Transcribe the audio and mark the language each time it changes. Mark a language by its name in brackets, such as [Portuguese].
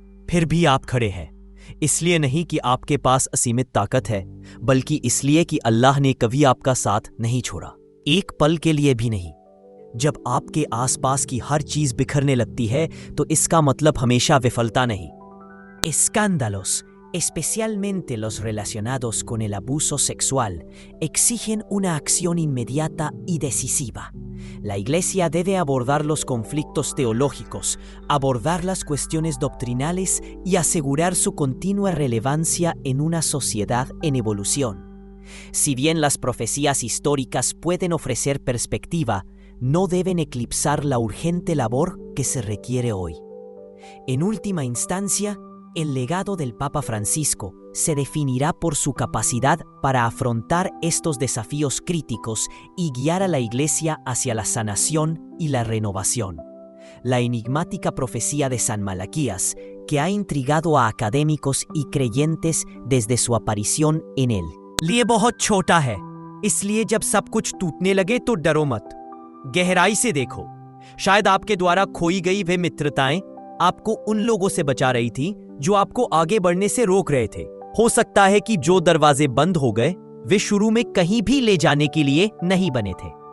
[Hindi] फिर भी आप खड़े हैं, इसलिए नहीं कि आपके पास असीमित ताकत है, बल्कि इसलिए कि अल्लाह ने कभी आपका साथ नहीं छोड़ा, एक पल के लिए भी नहीं। जब आपके आसपास की हर चीज बिखरने लगती है तो इसका मतलब हमेशा विफलता नहीं। [Spanish] Escándalos, especialmente los relacionados con el abuso sexual, exigen una acción inmediata y decisiva. La Iglesia debe abordar los conflictos teológicos, abordar las cuestiones doctrinales y asegurar su continua relevancia en una sociedad en evolución. Si bien las profecías históricas pueden ofrecer perspectiva, no deben eclipsar la urgente labor que se requiere hoy. En última instancia, el legado del Papa Francisco se definirá por su capacidad para afrontar estos desafíos críticos y guiar a la Iglesia hacia la sanación y la renovación. La enigmática profecía de San Malaquías, que ha intrigado a académicos y creyentes desde su aparición en él. [Hindi] लिए बहुत छोटा है, इसलिए जब सब कुछ टूटने लगे तो डरो मत, गहराई से देखो। शायद आपके द्वारा खोई गई वे मित्रताएं आपको उन लोगों से बचा रही थी जो आपको आगे बढ़ने से रोक रहे थे। हो सकता है कि जो दरवाजे बंद हो गए वे शुरू में कहीं भी ले जाने के लिए नहीं बने थे।